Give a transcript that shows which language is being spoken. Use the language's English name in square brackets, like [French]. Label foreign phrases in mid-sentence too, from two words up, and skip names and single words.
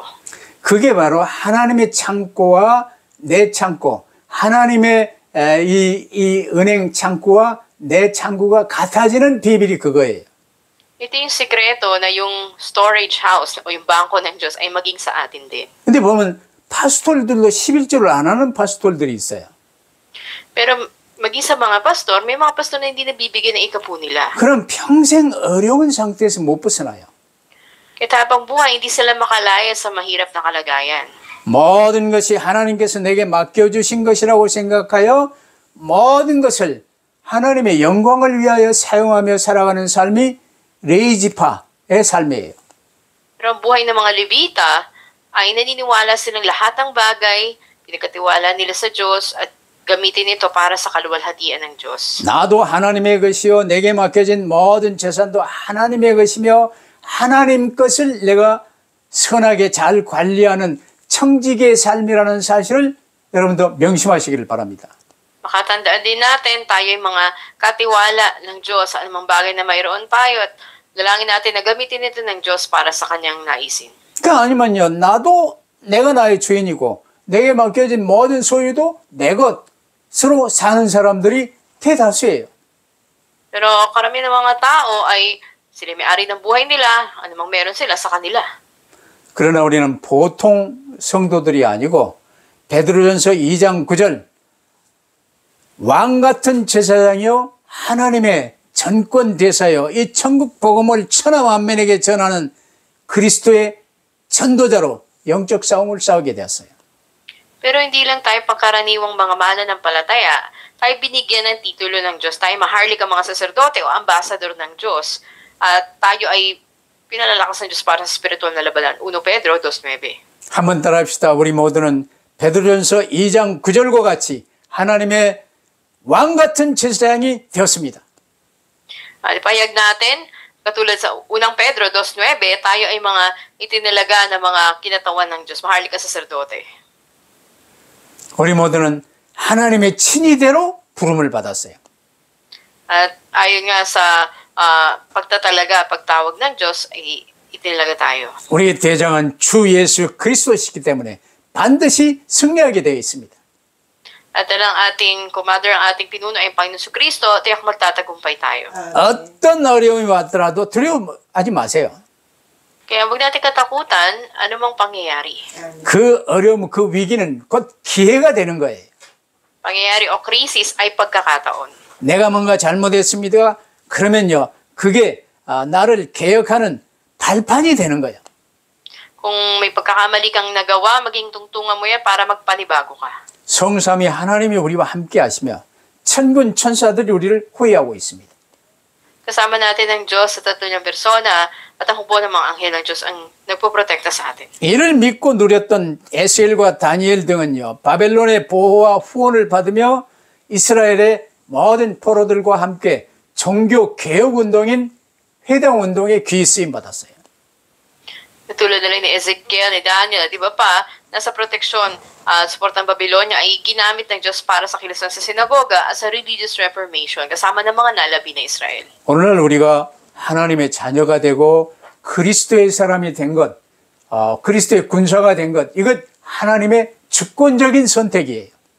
[Korean] 그게 바로 하나님의 창고와 내 창고, 하나님의 이 은행 창고와 내 창고가 같아지는 비밀이 그거예요. [Filipino] Ito yung sikreto na yung [English] storage house [Filipino] o yung bangko ng Diyos ay maging sa atin din. [Korean] 근데 보면 파스톨들도 11조를 안 하는 파스톨들이 있어요. [Filipino] Pero maging sa mga pastor, may mga pastor na hindi nabibigyan ng ikapu nila. [Korean] 그럼 평생 어려운 상태에서 못 벗어나요. [Filipino] Kaya habang buhay, hindi sila makalaya sa mahirap na kalagayan. [Korean] 모든 것이 하나님께서 내게 맡겨주신 것이라고 생각하여 모든 것을 하나님의 영광을 위하여 사용하며 살아가는 삶이 레위지파의 삶이에요. [Filipino] Pero ang buhay ng mga Levita ay naniniwala silang lahat ng bagay, pinagkatiwala nila sa Diyos at gamitin ito para sa kaluwalhatian ng Diyos. [Korean] 나도 하나님의 것이요 내게 맡겨진 모든 재산도 하나님의 것이며 하나님 것을 내가 선하게 잘 관리하는 청지기의 삶이라는 사실을 여러분도 명심하시기를 바랍니다. [Filipino] Makatandaan din natin tayo yung mga katiwala ng Diyos sa anumang bagay na mayroon tayo at dalangin natin na gamitin ito ng Diyos para sa kanyang naisin. [Korean] 그러니까 아니면요 나도 내가 나의 주인이고 내게 맡겨진 모든 소유도 내 것으로 사는 사람들이 대다수예요. [Filipino] Pero karamihan ng mga tao ay sila may-ari ng buhay nila, anumang meron sila sa kanila. [Korean] 그러나 우리는 보통 성도들이 아니고 베드로전서 2장 9절 왕 같은 제사장이요 하나님의 전권 대사여 이 천국 복음을 천하 만민에게 전하는 그리스도의 전도자로 영적 싸움을 싸우게 되었어요. [Filipino] Pero hindi lang tayo pagkaraniwang mga mananampalataya, tayo binigyan ng titulo ng Diyos, tayo maharlik ang mga saserdote o ambasador ng Diyos, at tayo ay pinalalakas ng Diyos para sa spiritual na labanan. 1 Pedro 2:9. [Korean] 한번 따라합시다. 우리 모두는 베드로전서 2장 9절과 같이 하나님의 왕 같은 제사장이 되었습니다. [Filipino] Payag natin, katulad sa 1 Pedro 2:9, tayo ay mga itinalaga na mga kinatawan ng Diyos, maharlik ang saserdote. [Korean] 우리 모두는 하나님의 친위대로 부름을 받았어요. [Filipino] At ayon nga sa pagtatalaga, pagtawag ng Diyos, ay itinalaga tayo. [Korean] 우리의 대장은 주 예수 그리스도시기 때문에 반드시 승리하게 되어 있습니다. [Filipino] At ang ating commander, ang ating pinuno ay Panginoon Kristo, tiyak magtatagumpay tayo. [Korean] 어떤 어려움이 왔더라도 두려워하지 마세요. [Filipino] Kaya huwag natin katakutan anumang pangyayari. [Korean] 그 어려움, 그 위기는 곧 기회가 되는 거예요. [Filipino] Pangyayari o krisis ay pagkakataon. [Korean] 내가 뭔가 잘못했습니다. 그러면요, 그게 나를 개혁하는 발판이 되는 거예요. [Filipino] Kung may pagkakamali kang nagawa, maging tungtungan mo yan para magpanibago ka. [Korean] 성삼위 하나님이 우리와 함께 하시며 천군 천사들이 우리를 호위하고 있습니다. [Filipino] Kasama natin ang Diyos sa tatlo niyang persona at ang hukbo ng mga anghel ng Diyos ang nagpoprotekta sa atin. [Korean] 이를 믿고 누렸던 에스엘과 다니엘 등은요, 바벨론의 보호와 후원을 받으며 이스라엘의 모든 포로들과 함께 종교 개혁 운동인 회당 운동에 귀 쓰임 받았어요. [Filipino] Tulad na lang ni Ezekiel, ni Daniel, di ba pa, nasa proteksyon at support ng Babylonia ay ginamit ng Diyos para sa kilusan sa sinagoga at sa [English] religious reformation [Filipino] kasama ng mga nalabi na Israel. [Korean] 오늘날 우리가 하나님의 자녀가 되고 그리스도의 사람이 된 것, 그리스도의 군사가 된 것, 이것 하나님의 주권적인 선택이에요.